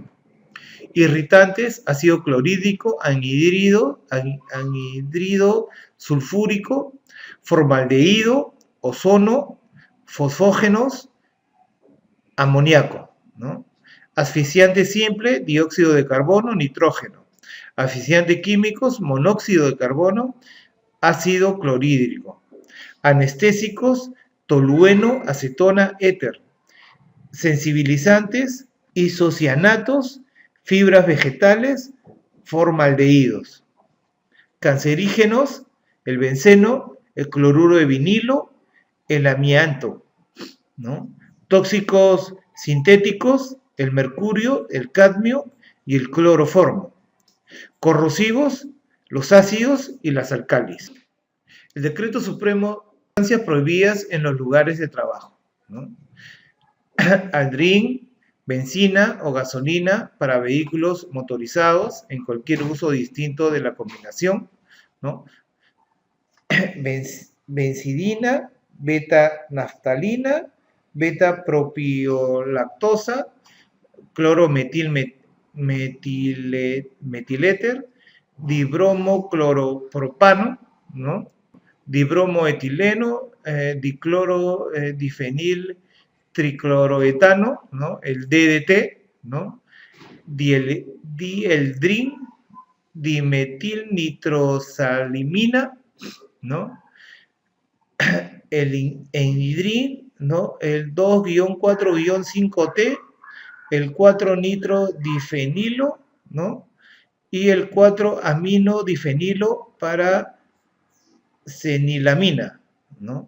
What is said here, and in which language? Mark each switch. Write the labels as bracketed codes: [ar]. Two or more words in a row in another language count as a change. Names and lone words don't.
[es] Irritantes: ácido clorhídrico, anhidrido sulfúrico, formaldehído, ozono, fosfógenos, amoníaco, ¿no? Asfixiante simple: dióxido de carbono, nitrógeno. Asfixiante químicos: monóxido de carbono, ácido clorhídrico. Anestésicos: tolueno, acetona, éter. Sensibilizantes: isocianatos, fibras vegetales, formaldehídos. Cancerígenos: el benceno, el cloruro de vinilo, el amianto, ¿no? Tóxicos sintéticos: el mercurio, el cadmio y el cloroformo. Corrosivos: los ácidos y las alcalis. El decreto supremo: sustancias prohibidas en los lugares de trabajo, ¿no? Aldrin, benzina o gasolina para vehículos motorizados en cualquier uso distinto de la combinación, ¿no? Benzidina, beta-naftalina, beta-propiolactosa, clorometiléter, dibromocloropropano, ¿no? Dibromoetileno, difenil tricloroetano, ¿no? El DDT, ¿no? Dieldrin, dimetilnitrosalimina, ¿no? El enhidrin, ¿no? El 2-4-5T, el 4-nitrodifenilo, ¿no? Y el 4-aminodifenilo para fenilamina, ¿no?